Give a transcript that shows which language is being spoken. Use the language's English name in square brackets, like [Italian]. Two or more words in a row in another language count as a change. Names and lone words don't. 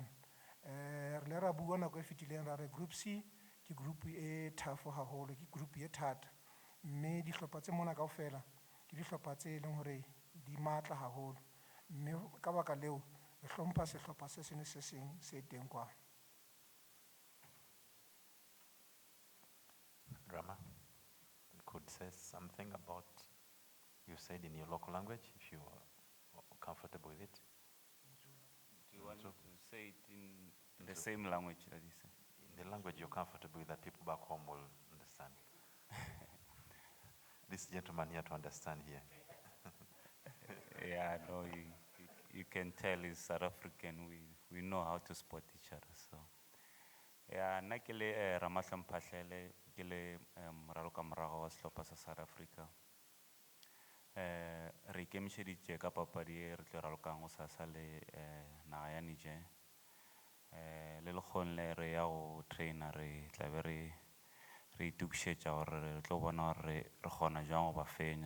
[Southern Sotho] Re le ra bua nako e fetileng ra re Group C ke group e tough haholo, ke group e thata, mme dihlopha tse mona kaofela ke dihlopha tse leng hore di matla haholo, mme ka baka leo re hlompha sehlopha se seng se seng se teng kwa. [English] Rama, you could say something about you said in your local language, if you are comfortable with it. Do you want to say it in the same language that you say? In the language you're comfortable with, that people back home will understand. This gentleman here to understand here. Yeah, no, you can tell he's South African. We know how to spot each other. So, yeah, [Northern Sotho] nna ke le Ramahla Mphahlele, ke le moralo ka morago wa sehlopha sa South Africa. Re ikemišeditše ka papadi e re tlo ralokang go sasa le naga ya Niger. Le lekgone le re ya go traina re tlabe re itukišetša gore re tlo bona gore re kgona jang go ba fenya.